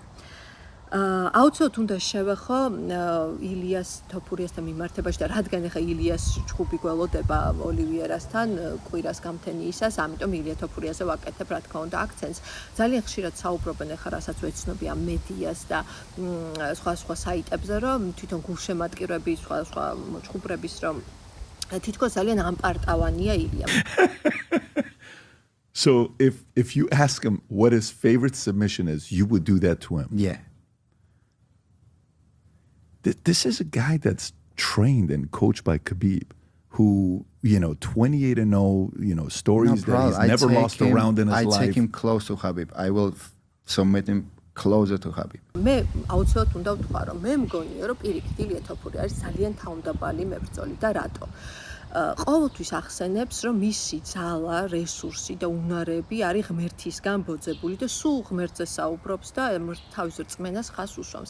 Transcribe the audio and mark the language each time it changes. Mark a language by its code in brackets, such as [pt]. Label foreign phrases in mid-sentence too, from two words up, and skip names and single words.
[ka] აუცილებლად უნდა შევეხო ილიას თოფურიასთან მიმართებაში და რადგან ახლა ილიას ჩხუბი გველოდება ოლივიერასთან კვირას გამთენიისას, ამიტომ ილია თოფურიაზე ვაკეთებ რა თქმა უნდა აქცენტს. ძალიან ხშირად საუბრობენ ახლა რასაც ვეცნობი ამ მედიას და სხვა საიტებზე რომ თვითონ გულშემატკივრები სხვა ჩხუბრების რომ თითქოს ძალიან ამპარტავანია ილია. [en] So if you ask him what his favorite submission is, you would do that to him. Yeah. This is a guy that's trained and coached by Khabib, who, 28-0, stories that he's never lost a round in his life. I take him close to Khabib. I will submit him closer to Khabib. [ka] მე აუცილებლად უნდა ვთქვა რომ მე მგონია რომ პირიქით ილია თოფური არის ძალიან თავმდაბალი მებრძოლი და რატო? ყოველთვის ახსენებს რომ მისი ძალა, რესურსი და უნარები არის ღმერთისგან ბოძებული და სულ ღმერთზე საუბრობს და თავის რწმენას ხას უსვამს.